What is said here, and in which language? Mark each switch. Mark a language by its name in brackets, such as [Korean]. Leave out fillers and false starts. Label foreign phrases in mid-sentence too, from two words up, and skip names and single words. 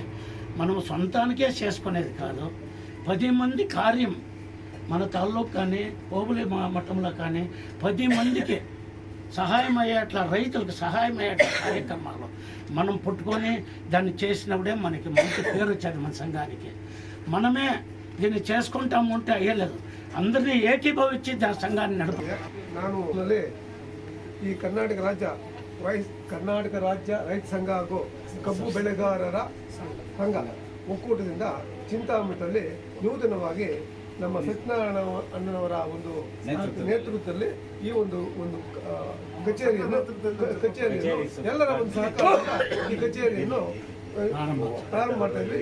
[Telugu] మనం సొంతానికే చేసుకునేది కాదు, 10 మంది కార్యం మన తాలూకు కానీ ఓబులి మఠంలో కానీ 10 మందికి సహాయం అయ్యేట్లా, రైతులకు సహాయం అయ్యేట్లా కార్యక్రమాలు మనం పుట్టుకొని దాన్ని చేసినప్పుడే మనకి మంచి పేరు వచ్చేది మన సంఘానికి. మనమే దీన్ని చేసుకుంటాము అంటే అయ్యలేదు, అందరినీ ఏకీభవించి దాని సంఘాన్ని నడపాలి. [Kannada] ನಾನು ಈ ಕರ್ನಾಟಕ ರಾಜ್ಯ ರೈತ ಸಂಘ ಹಾಗೂ ಕಬ್ಬು ಬೆಳೆಗಾರರ ಸಂಘ ಒಕ್ಕೂಟದಿಂದ ಚಿಂತಾಮಣಿಯಲ್ಲಿ ನೂತನವಾಗಿ ನಮ್ಮ ಸತ್ಯನಾರಾಯಣ ಅಣ್ಣನವರ ಒಂದು ನೇತೃತ್ವದಲ್ಲಿ ಈ ಒಂದು ಕಚೇರಿಯನ್ನು ಎಲ್ಲರ ಒಂದು ಸಹಕಾರದಿಂದ ಈ ಕಚೇರಿಯನ್ನು ಪ್ರಾರಂಭ ಮಾಡ್ತಾ ಇದ್ವಿ.